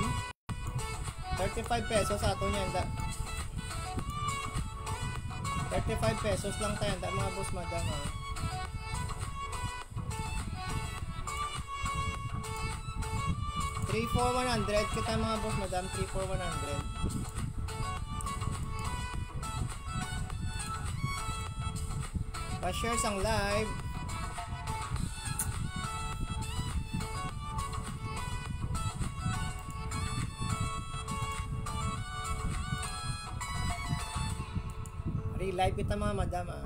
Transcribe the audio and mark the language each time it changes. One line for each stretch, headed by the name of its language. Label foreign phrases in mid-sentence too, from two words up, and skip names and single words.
Hiligaynon: 35 pesos ato niyan. 35 pesos lang tayo mga boss madam ha. $3 for 100 kita mga boss madam. 3 for 100. Pa-share sang live. Live kita mga madam ah.